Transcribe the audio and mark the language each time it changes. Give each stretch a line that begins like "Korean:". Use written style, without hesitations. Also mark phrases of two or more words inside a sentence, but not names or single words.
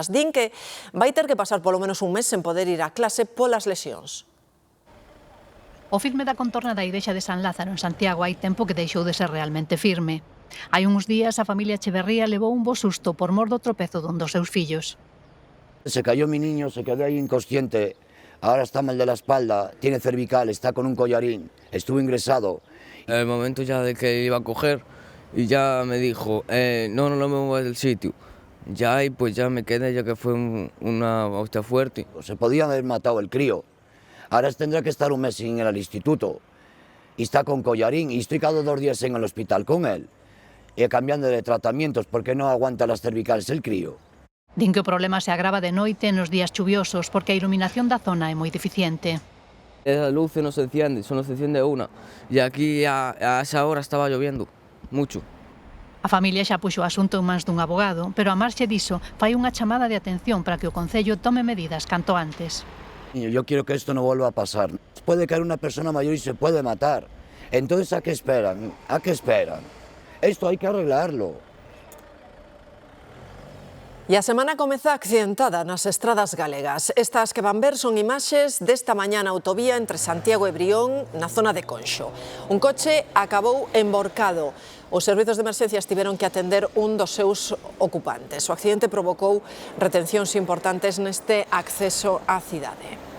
Galician: Din que vai ter que pasar polo menos un mes sen poder ir á clase polas lesións. O firme da contorna da igrexa de San Lázaro en Santiago hai tempo que deixou de ser realmente firme. Hai uns días a familia Echeverría levou un bo susto por mor do tropezo dun dos seus fillos.
Spanish: Se cayó mi niño, se quedó ahí inconsciente. Ahora está mal de la espalda, tiene cervical, está con un collarín, estuvo ingresado. En el momento ya de que iba a coger y ya me dijo, no me muevas del sitio. Ya, y pues ya me quedé, ya que fue una hostia fuerte. Se podía haber matado el crío. Ahora tendrá que estar un mes sin ir al instituto. Y está con collarín, y estoy cada 2 días en el hospital con él. Y cambiando de tratamientos porque no aguanta las cervicales el crío.
Galician: Din que o problema se agrava de noite nos días chuviosos porque a iluminación da zona é moi deficiente.
Spanish: Esa luz no se enciende, solo se enciende una. Y aquí a esa hora estaba lloviendo, mucho.
Galician: A familia xa puxo o asunto en mans dun abogado, pero a marxe diso fai unha chamada de atención para que o Concello tome medidas canto antes.
Spanish: Yo quiero que esto no vuelva a pasar. Puede caer una persona mayor y se puede matar. Entonces, ¿a qué esperan? ¿A qué esperan? Esto hay que arreglarlo.
Galician: E a semana comeza accidentada nas estradas galegas. Estas que van ver son imaxes desta mañá na autovía entre Santiago e Brión, na zona de Conxo. Un coche acabou emborcado. Os servizos de emerxencias tiveron que atender un dos seus ocupantes. O accidente provocou retencións importantes neste acceso á cidade.